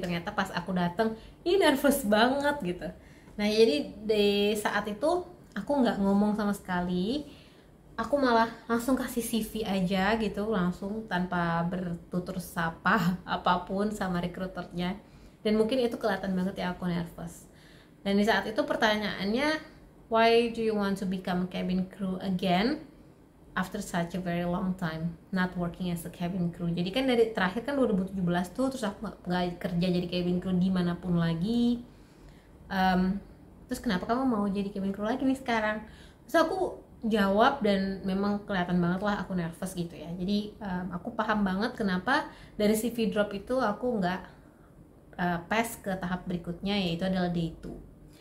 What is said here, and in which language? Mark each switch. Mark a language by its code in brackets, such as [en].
[id] Ternyata pas aku datang, ini nervous banget gitu. Nah, jadi di saat itu aku nggak ngomong sama sekali. Aku malah langsung kasih CV aja gitu, langsung tanpa bertutur sapa apapun sama rekruternya. Dan mungkin itu kelihatan banget ya aku nervous. [en] Dan di saat itu pertanyaannya, why do you want to become a cabin crew again after such a very long time not working as a cabin crew? [id] Jadi kan dari terakhir kan 2017 tuh, terus aku nggak kerja jadi cabin crew dimanapun lagi. Terus kenapa kamu mau jadi cabin crew lagi nih sekarang? Terus aku jawab, dan memang kelihatan banget lah aku nervous gitu ya. Jadi aku paham banget kenapa dari CV drop itu aku nggak pass ke tahap berikutnya, yaitu adalah day 2.